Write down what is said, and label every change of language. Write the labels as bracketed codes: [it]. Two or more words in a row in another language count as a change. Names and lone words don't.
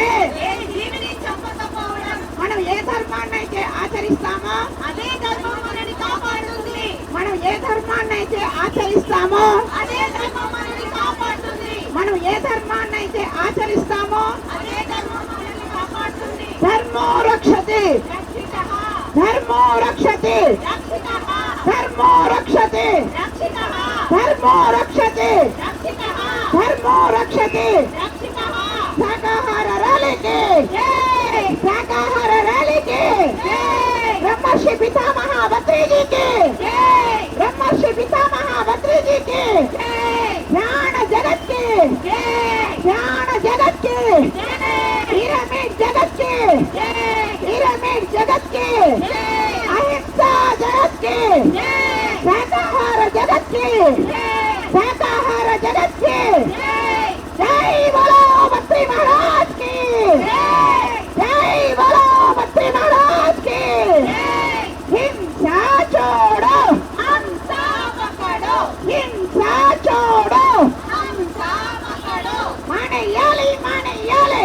[te] ఏ జీవిని చంపకపోవడం. మనం ఏ ధర్మాన్నైతే ఆచరిస్తామో, అదే ధర్మం మనని కాపాడుతుంది, మనం ఏ ధర్మాన్నైతే ఆచరిస్తామో, అదే ధర్మం మనని కాపాడుతుంది, మనం ఏ ధర్మాన్నైతే ఆచరిస్తామో, అదే ధర్మం మనని కాపాడుతుంది. [sa] ధర్మో రక్షతి, రక్షితః, ధర్మో రక్షతి, రక్షితః, ధర్మో రక్షతి, రక్షితః, ధర్మో రక్షతి, రక్షితః, ధర్మో రక్షతి. రక్షితః. [te] శాకాహార ర్యాలీకి, జై, శాకాహార ర్యాలీకి, జై, బ్రహ్మర్షి పితామహ బద్రీజీకి, జై, బ్రహ్మర్షి పితామహ బద్రీజీకి, జై, జ్ఞాన జగత్కి, జై, జ్ఞాన జగత్కి, జై, పిరమిడ్ జగత్కి, జై, పిరమిడ్ జగత్కి, జై, అహింసా జగత్కి, జై, శాకాహార జగత్కి, జై, శాకాహార జగత్కి. జై, [hi] जय बोलो बद्री महाराज की, జై, जय बोलो बद्री महाराज की. జై. हिंसा छोड़ो, हंसा पकड़ो, हिंसा छोड़ो. हंसा पकड़ो. [te] మానేయాలి, మానేయాలి,